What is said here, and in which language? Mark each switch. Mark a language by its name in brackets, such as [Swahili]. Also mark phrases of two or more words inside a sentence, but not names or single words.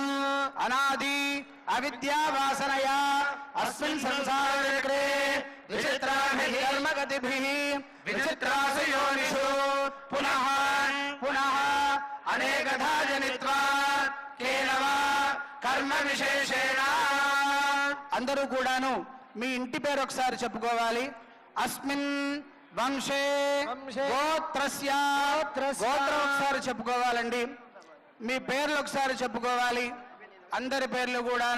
[Sanskrit] अनादि अविद्यावासनया अस्मिन् संसारचक्रे विचित्राभिः कर्मगतिभिः विचित्रासु योनिषु पुनः पुनः अनेकधा जनित्वा केनव कर्म విశేషేణ [Telugu] అందరూ కూడాను మీ ఇంటి పేరు ఒకసారి చెప్పుకోవాలి. [Sanskrit] అస్మిన్ వంశే గోత్రస్య [Telugu] గోత్రం ఒకసారి చెప్పుకోవాలండి. మీ పేర్లు ఒకసారి చెప్పుకోవాలి. అందరి పేర్లు కూడాను.